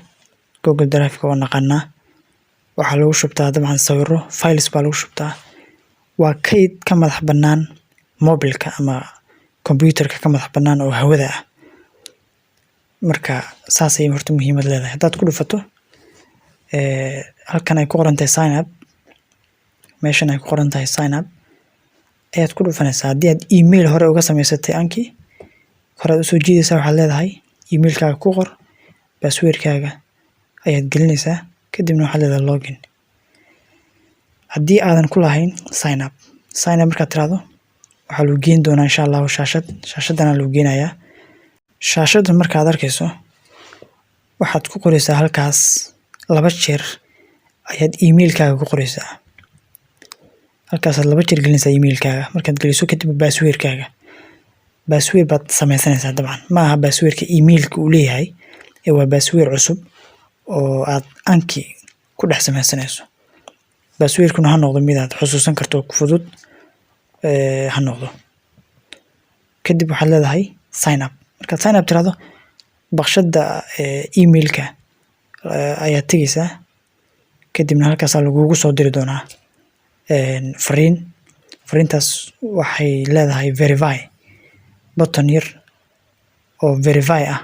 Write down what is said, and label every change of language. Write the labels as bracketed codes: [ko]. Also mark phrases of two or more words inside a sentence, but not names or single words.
[so] Google Drive-ka waa naqaanaa, waxaa lagu shubtaa dabcan sawirro, files baa lagu shubtaa. Waa kayd ka madax bannaan mobilka ama computerka ka madax bannaan oo hawada ah. Marka saasay horta muhiimad leedahay. Haddaad ku dhufato halkan ay ku qoran tahay [en] sign up, [so] meeshan ay ku qoran tahay [en] sign up [so] ayaad ku dhufanaysaa. Haddii aad email hore uga samaysatay anki, horaad usoo jiidaysaa, waxaad leedahay emailkaaga ku qor, passwordkaaga ayaad gelinaysaa, kadibna waxaad leedahay login. Haddii aadan ku lahayn [en] sign up [so] markaad tiraahdo, waxaa lagu geyn doonaa [ar] إن شاء الله [so] shaashadana lagu geenayaa. Shaashadda markaad arkayso, waxaad ku qoraysaa halkaas 2 jeer ayaad emailkaaga ku qoraysaa. Halkaasaad 2 jeer gelinaysaa emailkaaga. Markaad geliso kadib passwordkaaga, password baad samaysanaysaa. Dabcan ma aha passwordka emailka uu leeyahay, waa password cusub oo aad anki ku dhex samaysanayso. Passwordkuna ha noqdo mid aad xusuusan karto ku fudud ha noqdo. Kadib waxaad leedahay [en] sign up. [so] Markaad [en] sign up [so] tiraahdo, baqshadda emailka ayaad tegaysaa, kadibna halkaasaa lagugu soo diri doonaa fariintaas waxay leedahay [en] verify button [so] yar oo verify ah.